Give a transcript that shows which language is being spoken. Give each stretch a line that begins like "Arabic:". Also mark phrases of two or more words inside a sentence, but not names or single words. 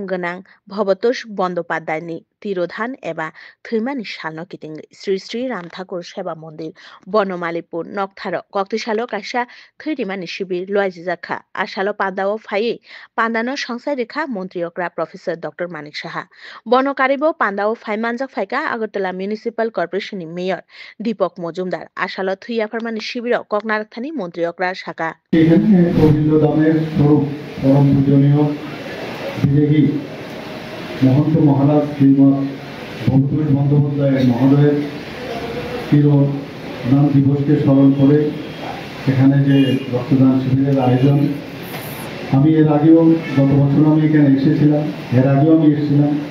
Kok Borok: गोनां भवतोष बन्द तिरोधान एबा थैमानि सालनो कितिंगै श्री श्री राम ठाकुर सेवा मन्दिर बनमालीपुर नकथार कक्तिशालो कायसा थैरिमानि शिबिर लयजिजाखा आशालो पान्दाव फाये पान्दानो संसाय रेखा मन्त्रियक्रा प्रोफेसर डॉक्टर मानिक साहा बनकारिबो पान्दाव फाइमानजाक फाइका अगरतला म्युनिसिपल कर्पोरेशननि मेयर दीपक मजुमदार आशालो थैयाफोरमानि शिबिराव ककनारथानि मन्त्रियक्रा शाखा
Bangla: এখানে গোবিন্দ দামের স্বরূপ পরম পূজনীয় বিদেহী মহন্ত মহারাজ শ্রীমৎ ভবতোষ বন্দ্যোপাধ্যায় মহোদয়ের তিরোধান দিবসকে স্মরণ করে এখানে যে রক্তদান শিবিরের আয়োজন আমি এর আগেও গত বছর আমি এখানে এসেছিলাম, এর আগেও আমি এসেছিলাম